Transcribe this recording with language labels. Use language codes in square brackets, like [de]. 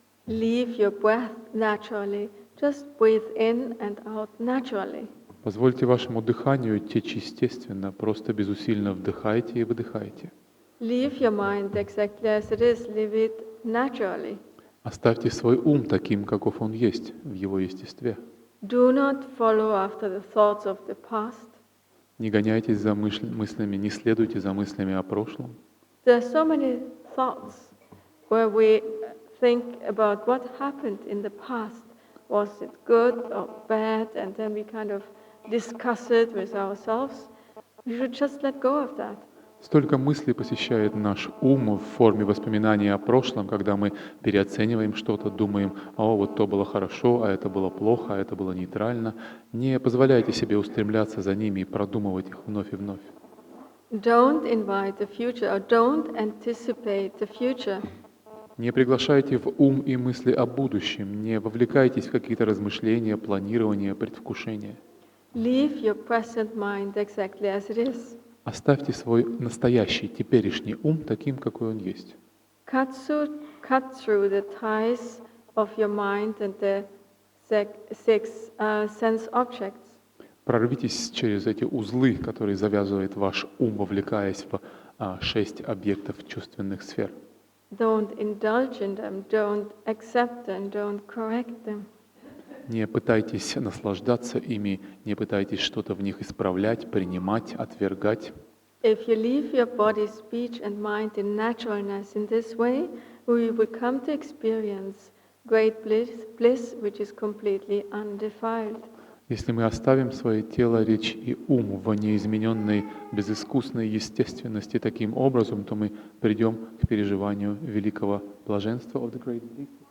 [en] Leave your breath naturally. Just breathe in and out naturally. [ru] Позвольте вашему дыханию течь естественно, просто безусильно вдыхайте и выдыхайте. [en] Leave your mind exactly as it is. Leave it naturally. [ru] Оставьте свой ум таким, каков он есть, в его естестве. [en] Do not follow after the thoughts of the past. [ru] Не гоняйтесь за мыслями, не следуйте за мыслями о прошлом. [en] There are so many thoughts where we think about what happened in the past. Was it good or bad? And then we kind of discuss it with ourselves. We should just let go of that. [ru] Столько мыслей посещает наш ум в форме воспоминаний о прошлом, когда мы переоцениваем что-то, думаем, вот то было хорошо, а это было плохо, а это было нейтрально. Не позволяйте себе устремляться за ними и продумывать их вновь и вновь. [en] Don't invite the future or don't anticipate the future. [ru] Не приглашайте в ум и мысли о будущем, не вовлекайтесь в какие-то размышления, планирования, предвкушения. [en] Leave your present mind exactly as it is. [ru] Оставьте свой настоящий, теперешний ум таким, какой он есть. [en] Cut through the ties of your mind and the six sense objects. [ru] Прорвитесь через эти узлы, которые завязывает ваш ум, вовлекаясь в 6 объектов чувственных сфер. [en] Don't indulge in them, don't accept them, don't correct them. [ru] Не пытайтесь наслаждаться ими, не пытайтесь что-то в них исправлять, принимать, отвергать. [en] If you leave your body, speech and mind in naturalness in this way, we will come to experience great bliss which is completely undefiled. [ru] Если мы оставим свое тело, речь и ум в неизмененной, безыскусной естественности таким образом, то мы придем к переживанию великого блаженства [en] of the great bliss.